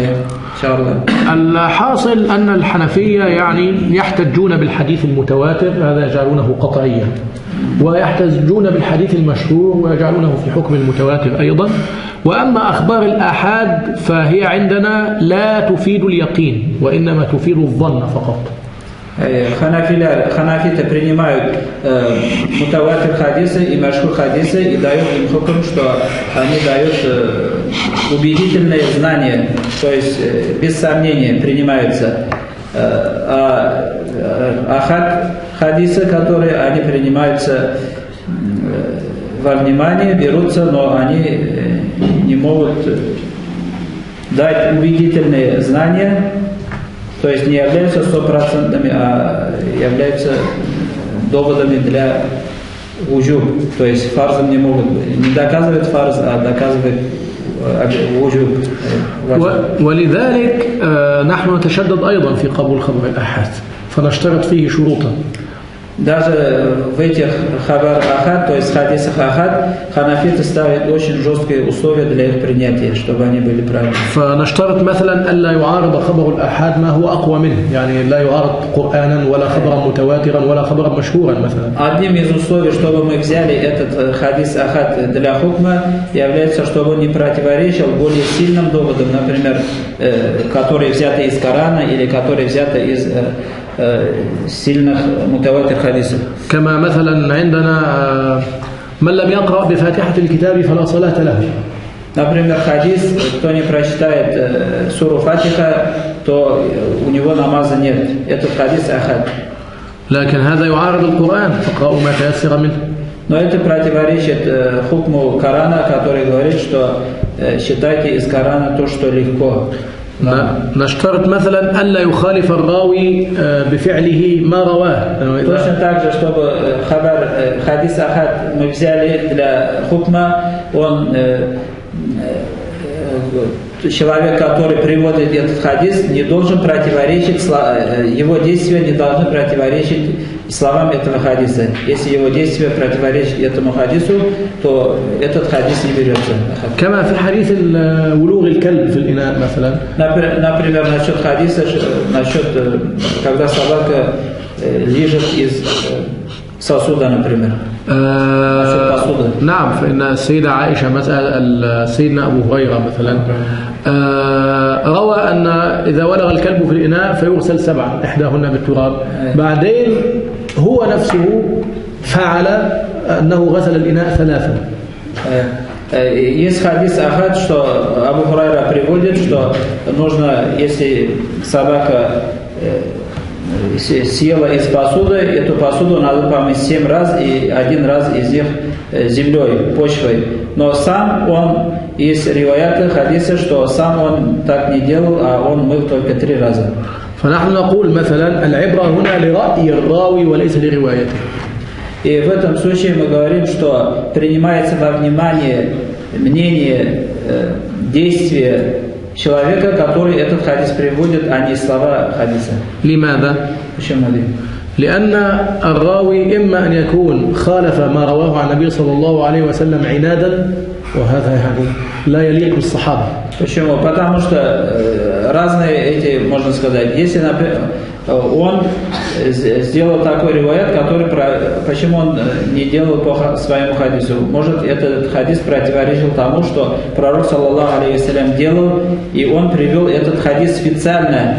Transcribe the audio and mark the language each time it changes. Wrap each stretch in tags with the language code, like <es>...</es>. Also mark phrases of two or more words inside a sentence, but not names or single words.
<ar>الحاصل أن الحنفية يعني يحتجون بالحديث المتواتر، هذا يجعلونه قطعيا، ويحتجون بالحديث المشهور ويجعلونه في حكم المتواتر أيضا. وأما أخبار الآحاد فهي عندنا لا تفيد اليقين وإنما تفيد الظن فقط.</ar> <ru>Ханафиты принимают мутаватир хадисы и машхур хадисы и дают им хукм, что они дают убедительные знания, то есть без сомнения принимаются. Ахад хадисы, которые они принимаются во внимание, берутся, но они не могут дать убедительные знания. То есть не являются стопроцентными, а являются доводами для уджуб. То есть фарзом не могут, не доказывают фарз, а доказывают уджуб.</ru> <ar>ولذلك نحن نتشدد أيضا في قبول خبر الآحاد فنشترط فيه شروطا.</ar> <ru>Даже в этих</ru> <ar>خبر آحاد,</ar> <ru>то есть хадисах ахад, ханафиты ставят очень жесткие условия для их принятия, чтобы они были правильными.</ru> <ar>فنشترط مثلا ألا يعارض خبر الآحاد ما هو أقوى منه، يعني لا يعارض قرآنا ولا خبرا متواترا ولا خبرا مشهورا مثلا.</ar> <ru>Одним из условий, чтобы мы взяли этот хадис ахад для хукма, является, чтобы он не противоречил более сильным доводам, например, которые взяты из Корана или которые взяты из сильных</ru> <ar>متواتر حديث. كما مثلا عندنا من لم يقرأ بفاتحة الكتاب فلا صلاة له.</ar> <ru>Например, хадис, кто не прочитает суру Фатиха, то у него намаза нет. Этот хадис ахад.</ru> <ar>لكن هذا يعارض القرآن فقرأوا ما تيسر منه.</ar> <ru>Но это противоречит хукму Корана, который говорит, что считайте из Корана то, что легко.</ru> <ar>نشترط مثلا ألا يخالف الراوي بفعله ما رواه.</ar> <ru>Точно так же, чтобы хадис ахад мы взяли для хукма, он человек, который приводит этот хадис, не должен противоречить, его действия не должны противоречить словам этого хадиса. Если его действия противоречат этому хадису, то этот хадис не берется.</ru> <ar>كما في حديث ولوغ الكلب في الإناء مثلا.</ar> <ru>Например, насчет хадиса, насчет когда собака лижет из сосуда, например.</ru> <ar>نعم، فإن السيدة عائشة مثلا سيدنا أبو هريرة مثلا روى أن إذا ولغ الكلب في الإناء فيغسل 7 إحداهن بالتراب. بعدين هو نفسه فعل أنه غسل الإناء 3.</ar> <ru>Есть хадис ахад, что Абу Хурайра приводит, что нужно, если собака съела из посуды, эту посуду надо помыть 7 раз, и 1 раз из них землей, почвой. Но сам он, есть риваяты, хадисы, что сам он так не делал, а он мыл только 3 раза.</ru> <ar>فنحن نقول مثلا العبرة هنا لرأي الراوي وليس لروايته.</ar> <ru>И в этом случае мы говорим, что принимается во внимание мнение, действие человека, который этот хадис приводит, а не слова хадиса.</ru> <ar>لماذا؟</ar> <ru>Почему?</ru> <ar>لأن الراوي إما أن يكون خالف ما رواه عن النبي صلى الله عليه وسلم عنادا، وهذا يعني لا يليق بالصحابة.</ar> <ru>Почему? Потому что разные эти, можно сказать, если, например, он сделал такой риваят, который, почему он не делал по своему хадису? Может, этот хадис противоречил тому, что пророк,</ru> <ar>صلى الله عليه وسلم,</ar> <ru>делал, и он привел этот хадис специально.</ru>